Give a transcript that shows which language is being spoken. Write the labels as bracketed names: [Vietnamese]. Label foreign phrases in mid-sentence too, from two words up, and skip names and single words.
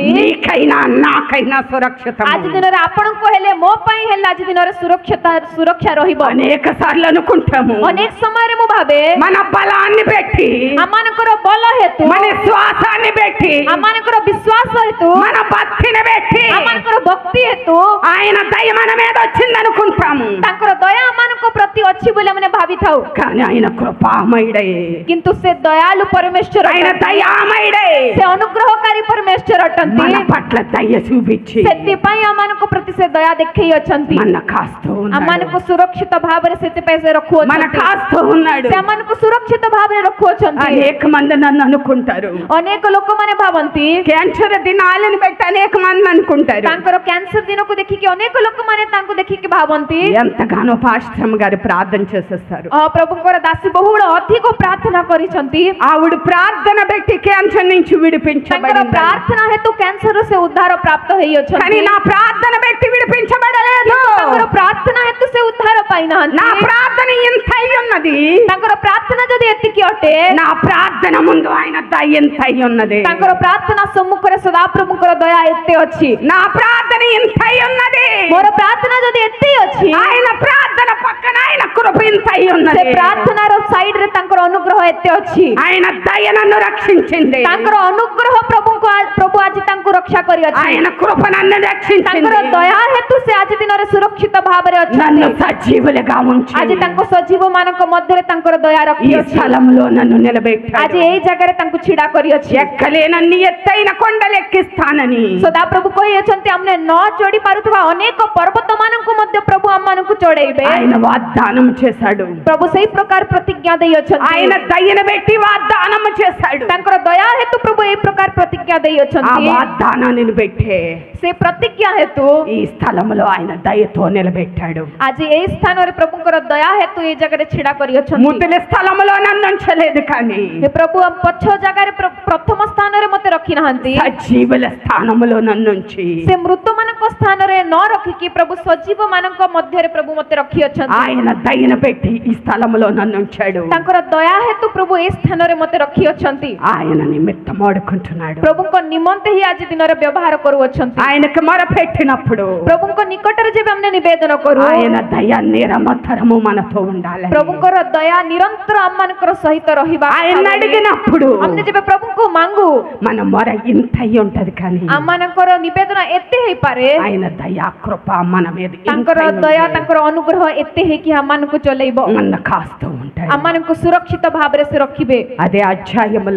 [Telugu] నీకైనా నాకైనా సురక్షితం. [Odia] ଆଜି ଦିନରେ ଆପଣଙ୍କୁ ହେଲେ ମୋ ପାଇଁ ହେଲେ ଆଜି ଦିନରେ ସୁରକ୍ଷା ରହିବ. [Telugu] అనేక సార్లు అనుకుంటాము, [Odia] ଅନେକ ସମୟରେ ମୁଁ ଭାବେ [Telugu] మన బలాన్ని పెట్టి, [Odia] ଆମମାନଙ୍କର ବଳ ହେତୁ, [Telugu] మన శ్వాసాన్ని పెట్టి, [Odia] ଆମମାନଙ୍କର ବିଶ୍ୱାସ ହେତୁ, [Telugu] మన భక్తిని పెట్టి, [Odia] ଆମ ଆମମାନଙ୍କର ଭକ୍ତି ହେତୁ [Telugu] ఆయన దయ మన మీద వచ్చింది అనుకుంటాము, [Odia] ତାଙ୍କର ଦୟା ଆମମାନଙ୍କ ପ୍ରତି ଅଛି ବୋଲି ଆମେ ଭାବିଥାଉ, [Telugu] కానీ ఆయన కృపామయుడే, [Odia] କିନ୍ତୁ ସେ ଦୟାଳୁ ପରମେଶ୍ୱର [Telugu] ఆయన దయామయుడే, [Odia] ସେ ଅନୁଗ୍ରହକାରୀ ପରମେଶ୍ୱର ଅଟନ୍ତି। [Telugu] మన పట్ల దయ చూపించి [Odia] ସେଥିପାଇଁ ଆମମାନଙ୍କ ପ୍ରତି ସେ ଦୟା ଦେଖେଇ ଅଛନ୍ତି, [Telugu] మన కాస్తూ ఉన్నాడు, [Odia] ଆମମାନଙ୍କୁ ସୁରକ୍ଷିତ ଭାବରେ ସେଥିପାଇଁ ସେ [Telugu] మన [Odia] ରଖୁଅଛନ୍ତି, [Telugu] కాస్తూ ఉన్నాడు। [Odia] ସେ ଆମମାନଙ୍କୁ ସୁରକ୍ଷିତ ଭାବରେ ରଖୁଅଛନ୍ତି। [Telugu] అనేక మంది నన్ను అనుకుంటారు, [Odia] ଅନେକ ଲୋକମାନେ ଭାବନ୍ତି, [Telugu] క్యాన్సర్ దినాలను బట్టి అనేక మంది అనుకుంటారు, [Odia] ତାଙ୍କର କ୍ୟାନ୍ସର ଦିନକୁ ଦେଖିକି ଅନେକ ଲୋକମାନେ ତାଙ୍କୁ ଦେଖିକି ଭାବନ୍ତି [Telugu] ఎంతగానో పాస్టర్ గారు ప్రార్థన చేసేస్తారు, [Odia] ପ୍ରଭୁଙ୍କର ଦାସୀ ବହୁଳ ଅଧିକ ପ୍ରାର୍ଥନା କରିଛନ୍ତି, [Telugu] ఆవిడ ప్రార్థన పెట్టి క్యాన్సర్ నుంచి [Odia] ତାଙ୍କର [Telugu] విడిపించబడింది, [Odia] ପ୍ରାର୍ଥନା ହେତୁ କ୍ୟାନ୍ସରରୁ ସେ ଉଦ୍ଧାର ପ୍ରାପ୍ତ [Telugu] కానీ [Odia] ହେଇଅଛନ୍ତି, [Telugu] నా ప్రార్థన పెట్టి విడిపించబడలేదు, [Odia] ତାଙ୍କର ପ୍ରାର୍ଥନା ହେତୁ ସେ ଉଦ୍ଧାର [Telugu] నా [Odia] ପାଇନାହାନ୍ତି। [Telugu] ప్రార్థన ఇంత అయి ఉన్నది, [Odia] ତାଙ୍କର ପ୍ରାର୍ଥନା ଯଦି ଏତିକି ଅଟେ, [Telugu] నా ప్రార్థన ముందు ఆయన దయ ఎంత అయి ఉన్నది, [Odia] ତାଙ୍କର ପ୍ରାର୍ଥନା ସମ୍ମୁଖରେ ସଦାପ୍ରଭୁଙ୍କର ଦୟା ଏତେ ଅଛି, [Telugu] నా ప్రార్థన ఇంత అయి ఉన్నది, [Odia] ମୋର ପ୍ରାର୍ଥନା ଯଦି ଏତେ ଅଛି, [Telugu] ఆయన ప్రార్థన పక్కన ఆయన కృప ఇంత అయి [Odia] ସେ [Telugu] ఉన్నది, [Odia] ପ୍ରାର୍ଥନାର ସାଇଡରେ ତାଙ୍କର ଅନୁଗ୍ରହ ଏତେ ଅଛି, [Telugu] ఆయన దయ నన్ను రక్షించింది, [Odia] ତାଙ୍କର ଅନୁଗ୍ରହ ପ୍ରଭୁ ଆଜି ତାଙ୍କୁ ରକ୍ଷା କରିଅଛି, [Telugu] ఆయన కృప నన్ను [Odia] ତାଙ୍କର [Telugu] రక్షించింది, [Odia] ଦୟା ହେତୁ ସେ ଆଜି ଦିନରେ ସୁରକ୍ଷିତ ଭାବରେ [Telugu] నన్ను [Odia] ଅଛନ୍ତି, [Telugu] సజీవులుగా ఉంచి [Odia] ଆଜି ତାଙ୍କ ସଜୀବ ମାନଙ୍କ ମଧ୍ୟରେ ତାଙ୍କର ଦୟା [Telugu] ఈ [Odia] ରଖିଅଛି, [Telugu] స్థలంలో నన్ను నిలబెట్టాడు, [Odia] ଆଜି ଏଇ ଜାଗାରେ ତାଙ୍କୁ ଛିଡା କରିଅଛି। [Telugu] ఎక్కలేనన్ని ఎత్తైన కొండలెక్కిస్తానని [Odia] ସଦାପ୍ରଭୁ କହିଅଛନ୍ତି, ଆମେ ନ ଚଢି ପାରୁଥିବା ଅନେକ ପର୍ବତ ମାନଙ୍କୁ ମଧ୍ୟ ପ୍ରଭୁ ଆମମାନଙ୍କୁ ଚଢେଇବେ, [Telugu] ఆయన వాగ్దానం చేశాడు, [Odia] ପ୍ରଭୁ ସେଇ ପ୍ରକାର ପ୍ରତିଜ୍ଞା ଦେଇଅଛନ୍ତି, [Telugu] ఆయన దయను పెట్టి వాగ్దానం చేశాడు, [Odia] ତାଙ୍କର ଦୟା ହେତୁ ପ୍ରଭୁ ଏଇ ପ୍ରକାର ପ୍ରତିଜ୍ଞା [Telugu] ఆ [Odia] ଦେଇଅଛନ୍ତି, [Telugu] వాగ్దానాన్ని పెట్టే [Odia] ସେ ପ୍ରତିଜ୍ଞା ହେତୁ [Telugu] ఈ స్థలంలో ఆయన దయతో నిలబెట్టాడు, [Odia] ଆଜି ଏଇ ସ୍ଥାନରେ ପ୍ରଭୁଙ୍କର ଦୟା ହେତୁ ଏଇ ଜାଗାରେ ଛିଡା କରିଅଛନ୍ତି, [Telugu] ముద్దుల స్థలంలో నన్ను ఉంచలేదు, కానీ [Odia] ହେ ପ୍ରଭୁ ପଛ ଜାଗାରେ ପ୍ରଥମ ସ୍ଥାନରେ ମତେ ରଖିନାହାନ୍ତି, [Telugu] సజీవుల స్థానంలో నన్ను ఉంచి [Odia] ସେ ମୃତ ମାନଙ୍କ ସ୍ଥାନରେ ନ ରଖିକି ପ୍ରଭୁ ସଜୀବ ମାନଙ୍କ ମଧ୍ୟରେ ପ୍ରଭୁ ମତେ ରଖିଅଛନ୍ତି, [Telugu] ఆయన దయను పెట్టి ఈ స్థలంలో నన్ను ఉంచాడు, [Odia] ତାଙ୍କର ଦୟା ହେତୁ ପ୍ରଭୁ ଏଇ ସ୍ଥାନରେ ମତେ ରଖିଅଛନ୍ତି, [Telugu] ఆయన నిమిత్తం ఆడుకుంటున్నాడు, [Odia] ପ୍ରଭୁଙ୍କ ନିମନ୍ତେ ହିଁ ଆଜି ଦିନରେ ବ୍ୟବହାର କରୁଅଛନ୍ତି, [Telugu] ఆయనకు మొరపెట్టినప్పుడు [Odia] ପ୍ରଭୁଙ୍କ ନିକଟରେ ଯେବେ ଆମେ ନିବେଦନ କରୁ, [Telugu] ఆయన దయ నిరమతరము మనతో ఉండాలి, [Odia] ପ୍ରଭୁଙ୍କର ଦୟା ନିରନ୍ତର ଆମମାନଙ୍କର ସହିତ ରହିବା, [Telugu] ఆయన అడిగినప్పుడు [Odia] ଆମେ ଯେବେ ପ୍ରଭୁଙ୍କୁ ମାଙ୍ଗୁ [Telugu] మన మొర ఇంత అయి ఉంటది, కానీ [Odia] ଆମମାନଙ୍କର ନିବେଦନ ଏତେ ହେଇପାରେ, [Telugu] ఆయన దయా కృప మన మీద [Odia] ତାଙ୍କର ଦୟା ତାଙ୍କର ଅନୁଗ୍ରହ ଏତେ ହେଇକି ଆମମାନଙ୍କୁ ଚଲେଇବ, [Telugu] మన కాస్తూ ఉంటాయి, [Odia] ଆମମାନଙ୍କୁ ସୁରକ୍ଷିତ ଭାବରେ ସେ ରଖିବେ। [Telugu] అదే అధ్యాయములో